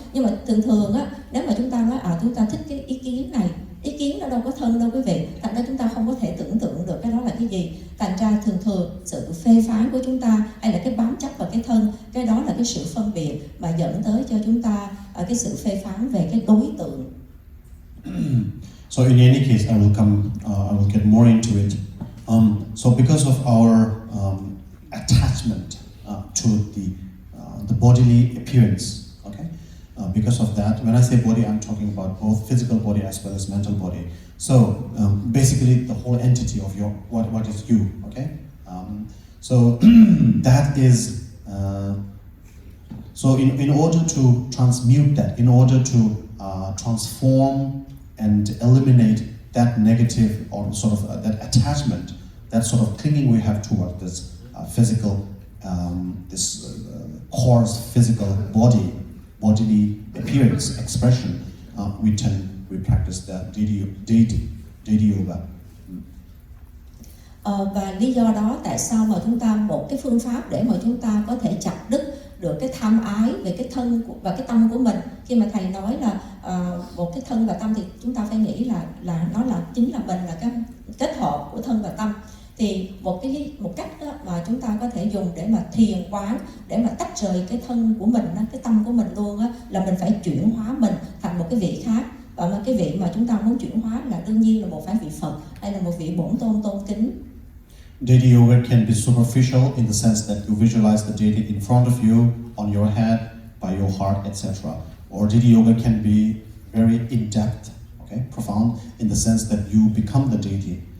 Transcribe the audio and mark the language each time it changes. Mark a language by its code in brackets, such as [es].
[vi] Nhưng mà thường á, nếu mà chúng ta nói chúng ta thích cái ý kiến này, ý kiến nó đâu có thân đâu quý vị, thành ra chúng ta không có thể tưởng tượng được cái đó là cái gì. Thành ra thường sự phê phán của chúng ta hay là cái bám chấp vào cái thân, cái đó là cái sự phân biệt mà dẫn tới cho chúng ta cái sự phê phán về cái đối tượng. [en] So in any case, I will get more into it. So because of our attachment to the bodily appearance, okay? Because of that, when I say body, I'm talking about both physical body as well as mental body. So basically, the whole entity of your what is you, okay? So that is so in order to transmute that, in order to transform and eliminate that negative or sort of that attachment, that sort of clinging we have toward this physical, this coarse physical bodily appearance, expression, we practice that deity yoga. [vi] Và lý do đó tại sao mà chúng ta một cái phương pháp để mà chúng ta có thể chặt đứt được cái tham ái về cái thân và cái tâm của mình. Khi mà thầy nói là một cái thân và tâm thì chúng ta phải nghĩ là nó là chính là mình, là cái kết hợp của thân và tâm. Thì một cách đó mà chúng ta có thể dùng để mà thiền quán, để mà tách rời cái thân của mình, cái tâm của mình luôn á, là mình phải chuyển hóa mình thành một cái vị khác. Và cái vị mà chúng ta muốn chuyển hóa là đương nhiên là một phải vị Phật hay là một vị bổn tôn tôn kính. [en] Deity yoga can be superficial in the sense that you visualize the deity in front of you, on your head, by your heart, etc. Or deity yoga can be very in-depth, okay, profound, in the sense that you become the deity.